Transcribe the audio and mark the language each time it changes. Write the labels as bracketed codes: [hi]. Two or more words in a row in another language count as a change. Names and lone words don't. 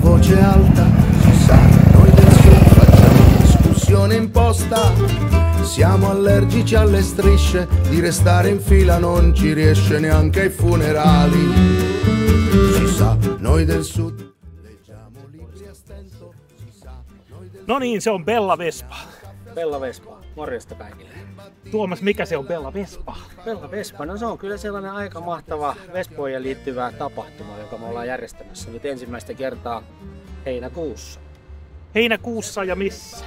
[it] voce alta, si sa, noi del sud facciamo discussione imposta. Siamo allergici alle strisce, di restare in fila non ci riesce neanche ai funerali. Si sa, noi del sud leggiamo libri a stento, si sa, noi del [fi] No niin, se on Bella Vespa. Bella Vespa, morjesta kaikille. Tuomas, mikä se on Bella Vespa? Bella Vespa, no se on kyllä sellainen aika mahtava Vespoihin liittyvä tapahtuma, joka me ollaan järjestämässä nyt ensimmäistä kertaa heinäkuussa. Heinäkuussa ja missä?